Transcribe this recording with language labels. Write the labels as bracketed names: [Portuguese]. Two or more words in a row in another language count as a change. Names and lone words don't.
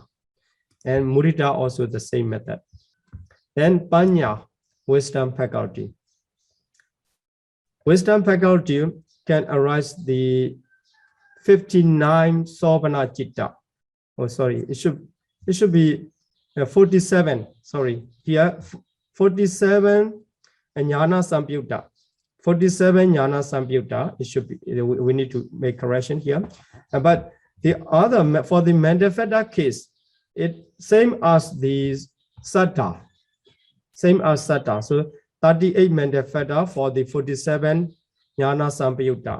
[English] And mudita also the same method. Then panya, wisdom faculty. Wisdom faculty can arise the 59 [Pali] sobhana citta. [English] Oh, sorry, it should be 47. Sorry, here 47 [Pali] jnana samyukta. 47 jnana samyukta. [English] It should be. We need to make correction here. But the other for the mental factor case, it same as the satta. Same as satta. So 38 mental factor for the 47 [Pali] jnana samyukta.